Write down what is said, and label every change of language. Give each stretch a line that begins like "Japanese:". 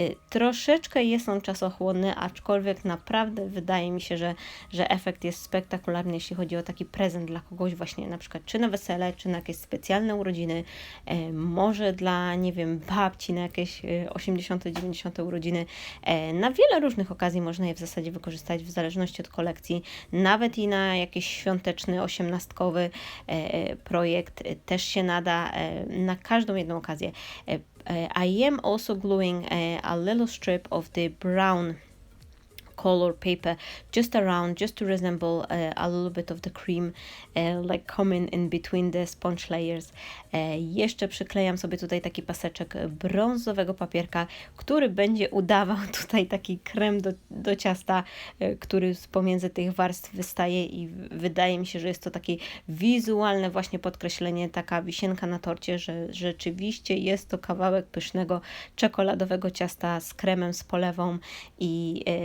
Polish: troszeczkę jest on czasochłonny, aczkolwiek naprawdę wydaje mi się, że efekt jest spektakularny, jeśli chodzi o taki prezent dla kogoś właśnie na przykład czy na wesele, czy na jakieś specjalne urodziny, może dla, nie wiem, babci na jakieś 80., 90. urodziny. Na wiele różnych okazji można je w zasadzie wykorzystać w zależności od kolekcji, nawet i na jakiś świąteczny, osiemnastkowy projekt też się nada na każdą jedną okazję.
English: I am also gluing a little strip of the brown color paper just to resemble a little bit of the cream like coming in between the sponge layers.
Polish: Jeszcze przyklejam sobie tutaj taki paseczek brązowego papierka, który będzie udawał tutaj taki krem do ciasta, który pomiędzy tych warstw wystaje i wydaje mi się, że jest to takie wizualne właśnie podkreślenie, taka wisienka na torcie, że rzeczywiście jest to kawałek pysznego czekoladowego ciasta z kremem, z polewą i